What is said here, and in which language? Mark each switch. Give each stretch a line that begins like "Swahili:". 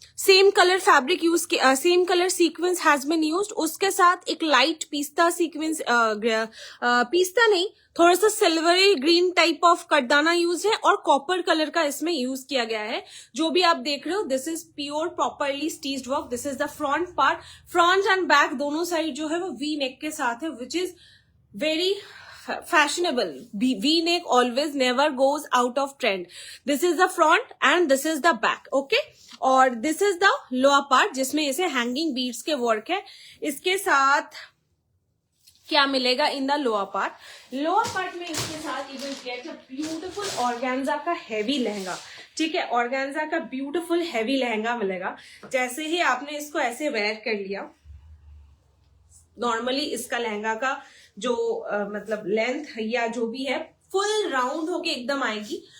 Hindi: Same colour fabric use किया, same colour sequence has been used, उसके साथ एक लाइट पिस्ता सीक्वेंस, पिस्ता नहीं, थोड़ा सा silvery green type of कटदाना use है और कॉपर कलर का इसमें यूज किया गया है। जो भी आप देख रहे हो
English: This is pure properly stitched work. This is the front part, front and back
Hindi: दोनों साइड जो है वो वी नेक के साथ है,
English: Which is very fashionable. V neck always never goes out of trend. This is the front and this is the back, okay? और this is the lower part
Hindi: जिसमें इसे
English: hanging beads के work है।
Hindi: इसके साथ क्या मिलेगा in the lower part? Lower part में इसके साथ
English: you will get a beautiful
Hindi: organza का हैवी लहंगा, ठीक है, ऑर्गेन्जा का ब्यूटीफुल हैवी लहंगा मिलेगा। जैसे ही आपने इसको ऐसे वेयर कर लिया, नॉर्मली इसका लहंगा का जो मतलब लेंथ या जो भी है फुल राउंड होके एकदम आएगी।